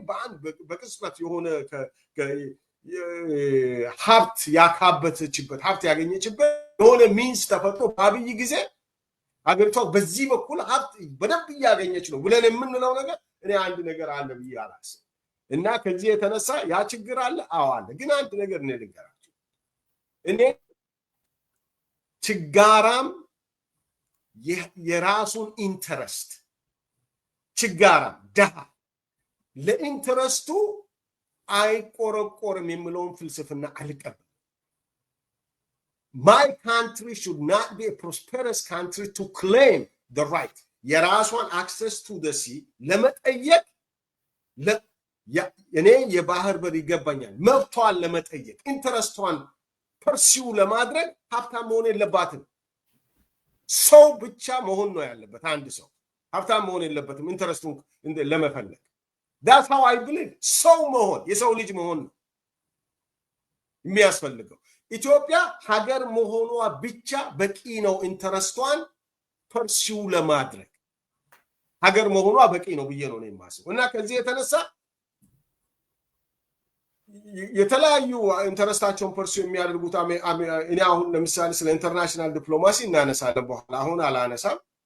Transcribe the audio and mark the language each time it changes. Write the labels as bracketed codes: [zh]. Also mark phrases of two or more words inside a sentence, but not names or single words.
[am] በአንድ በቅጽበት የሆነ ሀብት ያካበተችበት ሀብት ያገኘችበት የሆነ ሚንስ ተፈጥሮ በአብይ ጊዜ ሀገሪቷ በዚህ በኩል ሀብት በደንብ እያገኘች ነው ብለን የምንለው ነገር እኔ አንድ ነገር አለ ብዬ አላስብም። እና ከዚህ የተነሳ ያ ችግር አለ። አዎ አለ። ግን አንድ ነገር እኔ ልንገራችሁ፣ እኔ ችጋራም የራሱን ኢንተረስት ችጋራም ደሃ ለኢንተረስቱ አይቆረቆርም የሚለውን ፍልስፍና አልቀበልም። [en] My country should not be a prosperous country to claim the right [am] የራሷን [en] access to the sea [am] ለመጠየቅ እኔ የባህር በር ይገባኛል መብቷን ለመጠየቅ ኢንተረስቷን ፐርሲው ለማድረግ ሀብታም መሆን የለባትም። ሰው ብቻ መሆን ነው ያለበት። አንድ ሰው ሀብታም መሆን የለበትም ኢንተረስቱን ለመፈለግ። [en] that's how I believe። [am] ሰው መሆን የሰው ልጅ መሆን ነው የሚያስፈልገው። ኢትዮጵያ ሀገር መሆኗ ብቻ በቂ ነው ኢንተረስቷን ፐርሲው ለማድረግ ሀገር መሆኗ በቂ ነው ብዬ ነው የማስበው። እና ከዚህ የተነሳ የተለያዩ ኢንተረስታቸውን ፐርሲው የሚያደርጉት እኔ አሁን ለምሳሌ ስለ ኢንተርናሽናል ዲፕሎማሲ እናነሳለን በኋላ፣ አሁን አላነሳም።